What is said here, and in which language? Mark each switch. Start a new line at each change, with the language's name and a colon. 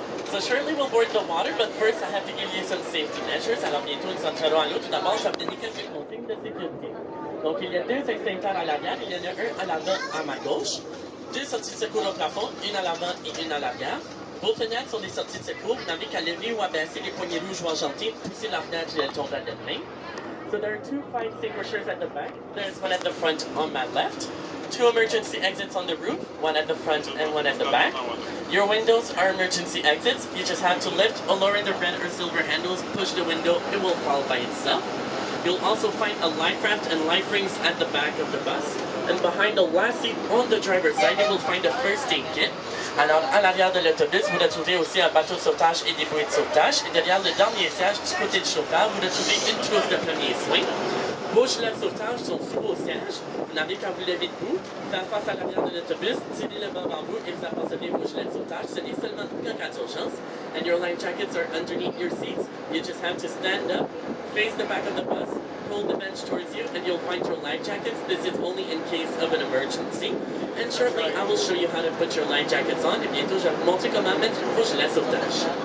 English: So shortly we'll board the water, but first I have to give you some safety measures.
French: Alors bientôt nous entrerons à l'eau. Tout d'abord, je vais vous donner quelques consignes de sécurité. Donc il y a 2 extincteurs à l'arrière, il y en a un à l'avant à ma gauche, 2 sorties de secours au plafond, une à l'avant et une à l'arrière. Vos fenêtres sont des sorties de secours, vous n'avez qu'à lever ou abaisser les poignées rouges ou argentées, pousser la fenêtre et elle tombera d'elle-même.
English: So there are 2 fire extinguishers at the back. There's one at the front on my left. 2 emergency exits on the roof, one at the front and one at the back. Your windows are emergency exits. You just have to lift or lower the red or silver handles, push the window, it will fall by itself. You'll also find a life raft and life rings at the back of the bus. And behind the last seat on the driver's side, you will find a first aid kit.
French: Alors, à l'arrière de l'autobus, vous retrouvez aussi un bateau de sauvetage et des bouées de sauvetage. Et derrière le dernier siège, du côté du chauffeur, vous retrouvez une trousse de premiers soins. Vos gilets de sauvetage sont sous vos sièges. Vous n'avez qu'à vous lever debout, faire face à l'arrière de l'autobus, tirer le banc en vous et vous apercevez vos gilets de sauvetage. Ce n'est seulement qu'en cas d'urgence.
English: And your life jackets are underneath your seats. You just have to stand up, face the back of the bus, pull the bench towards you, and you'll find your life jackets. This is only in case of an emergency. And shortly, I will show you how to put your life jackets on.
French: Et bientôt, je vais vous montrer comment mettre vos gilets de sauvetage.